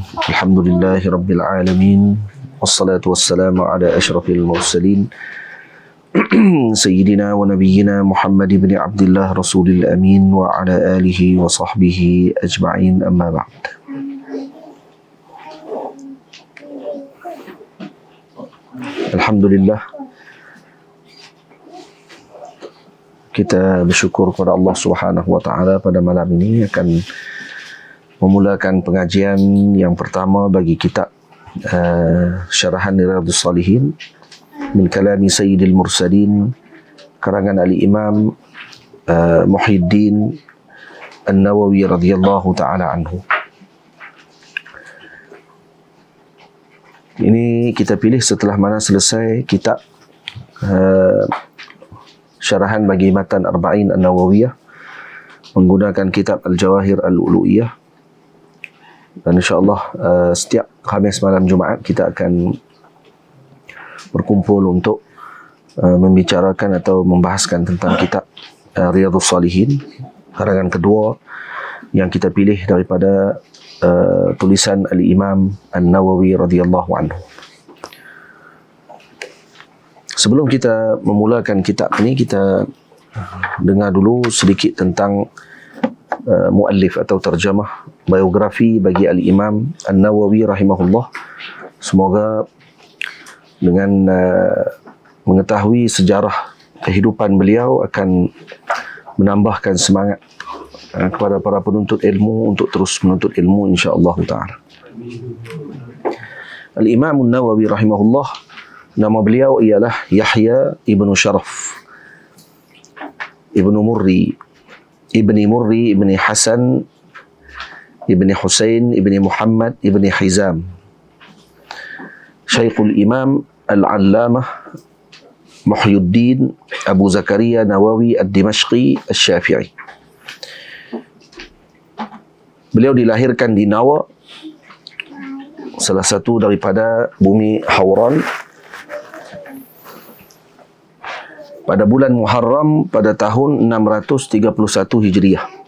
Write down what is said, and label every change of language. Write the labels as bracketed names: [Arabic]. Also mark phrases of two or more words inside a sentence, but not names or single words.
[Arabic] الحمد لله رب العالمين والصلاة والسلام على أشرف المرسلين سيدنا ونبينا محمد بن عبد الله رسول الأمين وعلى آله وصحبه أجمعين أما بعد. [Malay] Alhamdulillah, kita bersyukur kepada Allah [Arabic] سبحانه وتعالى [Malay] pada malam ini akan memulakan pengajian yang pertama bagi kitab Syarahan Riyadhus Shalihin min kalami Sayyidil Mursalin, karangan Al-Imam Muhyiddin An-Nawawi [Arabic] رضي الله تعالى عنه. [Malay] Ini kita pilih setelah mana selesai kitab syarahan bagi matan Arba'in An-Nawawiyah menggunakan kitab Al-Jawahir Al-Ulu'iyah. Dan insyaAllah setiap Khamis malam Jumaat kita akan berkumpul untuk membicarakan atau membahaskan tentang kitab Riyadhus Shalihin, karangan kedua yang kita pilih daripada tulisan Al-Imam An-Nawawi [Arabic] رضي الله عنه. [Malay] Sebelum kita memulakan kitab ini, kita dengar dulu sedikit tentang muallif atau terjemah biografi bagi Al-Imam An-Nawawi rahimahullah. Semoga dengan mengetahui sejarah kehidupan beliau akan menambahkan semangat kepada para penuntut ilmu untuk terus menuntut ilmu, [Arabic] إن شاء الله تعالى. [Malay] Al-Imam An-Nawawi rahimahullah, nama beliau ialah Yahya ibnu Syaraf ibnu Murri ibni Hasan ibni Husain ibni Muhammad ibni Hizam, Syekhul Imam Al-Allamah Muhyiddin Abu Zakaria Nawawi Ad-Dimashqi Asy-Syafi'i. Beliau dilahirkan di Nawa, salah satu daripada bumi Hauran, pada bulan Muharram pada tahun 631 Hijriah.